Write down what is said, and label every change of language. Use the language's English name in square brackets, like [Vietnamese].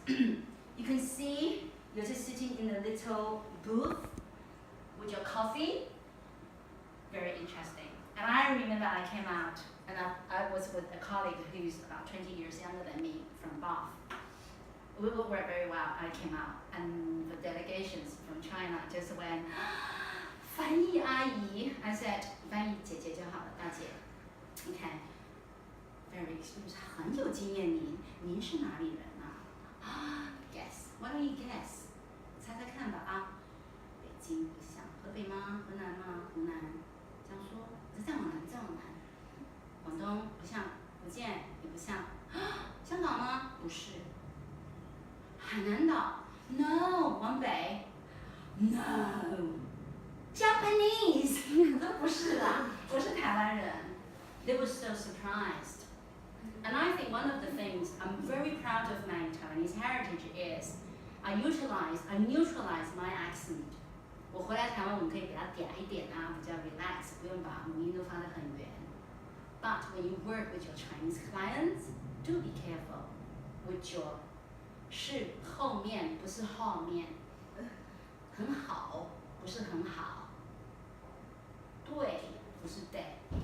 [English] You can see you're just sitting in a little booth with your coffee. Very interesting. And I remember I came out and I was with a colleague who's about 20 years younger than me from Bath. We would work very well. I came out and the delegations from China just went, [Chinese] 翻译阿姨. I said, 翻译姐姐就好了，大姐。 [English] Okay. Very experienced. [Chinese] 很有经验您是哪里人啊？ [English] Guess. Why don't you guess? [Chinese] 猜猜看吧啊。北京不像，河北吗？河南吗？湖南？江苏？再往南，再往南。广东不像，福建也不像。香港吗？不是。海南岛 ？No， 往北。No。 Japanese 都不是啦，我是台湾人。 [English] They were so surprised. And I think one of the things I'm very proud of my Taiwanese heritage is I neutralize my accent. [Chinese] 我回来台湾，我们可以给它嗲一点啊，比较 relax， 不用把母音都发得很圆。 [English] But when you work with your Chinese clients, do be careful with your [Chinese] 是后面，不是后面。很好，不是很好。对，不是对。